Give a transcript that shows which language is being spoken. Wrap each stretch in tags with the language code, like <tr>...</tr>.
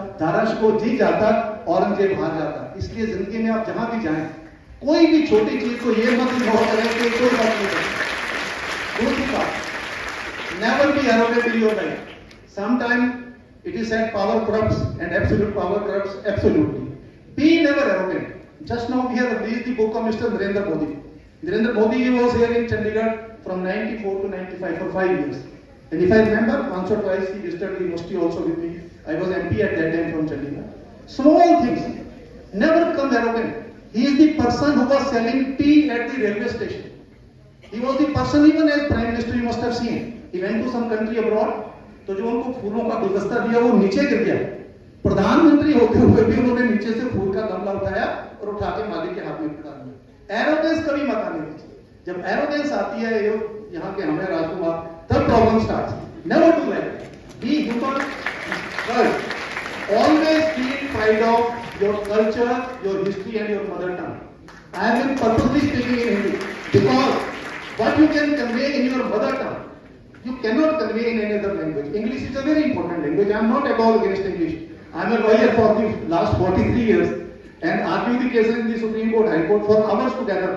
<hi>दाराशिकोह जीत जाता, औरंगजेब हार जाता। इसलिए जिंदगी में आप जहां भी जाएं, कोई भी छोटी चीज को ये मत इग्नोर करें कि कोई बात नहीं करती। दूसरी बात,</hi> <en>Never be arrogant in your life. Sometime it is said power corrupts and absolute power corrupts absolutely. Be never arrogant. Just now we have released the book of Mr. Narendra Modi. Narendra Modi was here in Chandigarh from 94 to 95 for 5 years. And if I remember, once or twice he visited the university also with me. I was MP at that time from Chandigarh. Small things, never become arrogant. He is the person who was selling tea at the railway station. He was the person, even as Prime Minister, you must have seen. He went to some country abroad.</en> <hi>तो जो उनको फूलों का गुलदस्ता दिया वो नीचे गिर गया। प्रधानमंत्री होते हुए भी उन्होंने नीचे से फूल का गमला उठाया और उठा के मालिक के हाथ में पकड़ा दिया। एरोगेंस कभी मत आने दीजिए। जब एरोगेंस आती है यहाँ के हमें राजकुमार, तब</hi> <en>Problem start. Never do that. Be human first. Always feel pride of your culture, your history and your mother tongue. I have been purposely speaking in Hindi because what you can convey in your mother tongue, you cannot convey in any other language. English is a very important language. I am not at all against English. I am a lawyer for the last 43 years and argued the cases in the Supreme Court, High Court for hours together.</en>